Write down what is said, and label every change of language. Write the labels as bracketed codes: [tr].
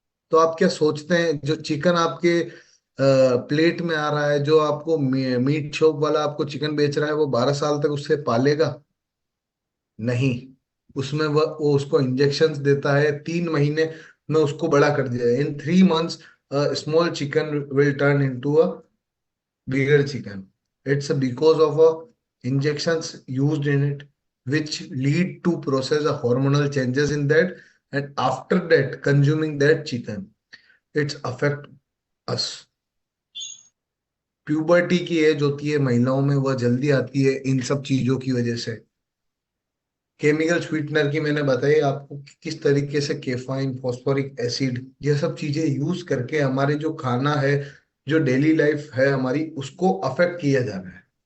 [hi] तो आप क्या सोचते हैं, जो चिकन आपके प्लेट में आ रहा है, जो आपको मीट शॉप वाला आपको चिकन बेच रहा है, वो 12 साल तक उससे पालेगा? नहीं। उसमें वो उसको इंजेक्शन देता है, 3 महीने में उसको बड़ा कर दिया। [en] इन 3 months small chicken will turn into a bigger chicken। It's because of injections used in it, which lead to process of hormonal changes in that, and after that consuming that chicken, it's affect us। [hi] Puberty की as होती है महिलाओं में, वह जल्दी आती है इन सब चीजों की वजह से। केमिकल स्वीटनर की मैंने बताई आपको कि किस तरीके से कैफाइन, फॉस्फोरिक एसिड, ये सब चीजें यूज करके हमारे जो खाना है, जो डेली लाइफ है हमारी, उसको अफेक्ट किया जा रहा है।